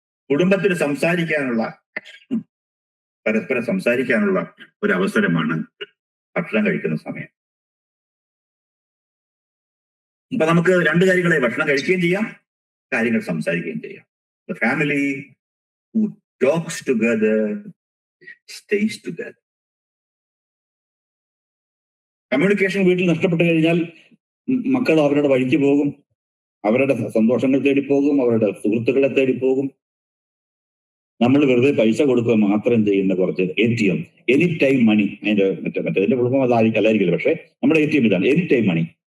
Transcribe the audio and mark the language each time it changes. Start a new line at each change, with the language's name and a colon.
Malayalam: കുടുംബത്തിന് സംസാരിക്കാനുള്ള, പരസ്പരം സംസാരിക്കാനുള്ള ഒരു അവസരമാണ് ഭക്ഷണം കഴിക്കുന്ന സമയം. ഇപ്പൊ നമുക്ക് രണ്ട് കാര്യങ്ങളെ, ഭക്ഷണം കഴിക്കുകയും ചെയ്യാം, കാര്യങ്ങൾ സംസാരിക്കുകയും ചെയ്യാം.
English: The family who talks together stays together.
Malayalam: Communication വീട്ടിൽ നഷ്ടപ്പെട്ടു കഴിഞ്ഞാൽ മക്കൾ അവരുടെ വഴിക്ക് പോകും, അവരുടെ സന്തോഷങ്ങൾ തേടി പോകും, അവരുടെ സുഹൃത്തുക്കളെ തേടി പോകും. നമ്മൾ വെറുതെ പൈസ കൊടുക്കുക മാത്രം ചെയ്യുന്ന കുറച്ച് ATM, എനി ടൈം മണി, അതിന്റെ മറ്റേതിന്റെ കുടുംബം അല്ലായിരിക്കില്ല, പക്ഷെ നമ്മുടെ ATM ഇതാണ്, എനി ടൈം മണി.